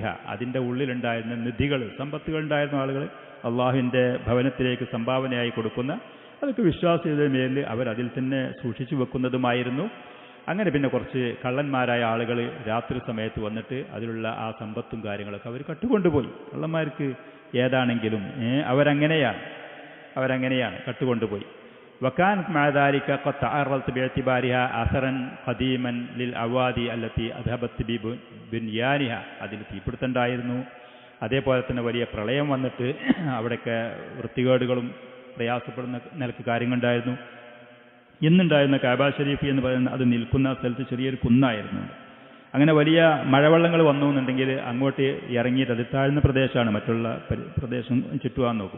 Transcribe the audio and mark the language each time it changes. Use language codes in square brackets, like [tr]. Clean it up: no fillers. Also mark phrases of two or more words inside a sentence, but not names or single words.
[ml] അതിൻ്റെ ഉള്ളിലുണ്ടായിരുന്ന നിധികൾ, സമ്പത്തുകൾ ഉണ്ടായിരുന്ന ആളുകൾ അള്ളാഹുവിൻ്റെ ഭവനത്തിലേക്ക് സംഭാവനയായി കൊടുക്കുന്ന, അതൊക്കെ വിശ്വാസികളുടെ മേലിൽ അവർ അതിൽ തന്നെ സൂക്ഷിച്ചു വെക്കുന്നതുമായിരുന്നു. അങ്ങനെ പിന്നെ കുറച്ച് കള്ളന്മാരായ ആളുകൾ രാത്രി സമയത്ത് വന്നിട്ട് അതിലുള്ള ആ സമ്പത്തും കാര്യങ്ങളൊക്കെ അവർ കട്ടുകൊണ്ടുപോയി. കള്ളന്മാർക്ക് ഏതാണെങ്കിലും അവരങ്ങനെയാണ് കട്ടുകൊണ്ടുപോയി. [ar] وكانت مع ذلك قد تعرضت باعتبارها أثرا قديما للأوادي التي أذهبت ببنيانها. [ml] അതിൽ തീപിടുത്തമുണ്ടായിരുന്നു. അതേപോലെ തന്നെ വലിയ പ്രളയം വന്നിട്ട് അവിടെയൊക്കെ വൃത്തികേടുകളും പ്രയാസപ്പെടുന്ന നിലക്ക് കാര്യങ്ങളുണ്ടായിരുന്നു. ഇന്നുണ്ടായിരുന്ന കാബ ഷരീഫ് എന്ന് പറയുന്ന അത് നിൽക്കുന്ന സ്ഥലത്ത് ചെറിയൊരു കുന്നായിരുന്നു. അങ്ങനെ വലിയ മഴവെള്ളങ്ങൾ വന്നു എന്നുണ്ടെങ്കിൽ അങ്ങോട്ട് ഇറങ്ങിയിട്ട് അത് താഴ്ന്ന പ്രദേശമാണ്, മറ്റുള്ള പ്രദേശം ചുറ്റുവാൻ നോക്കും.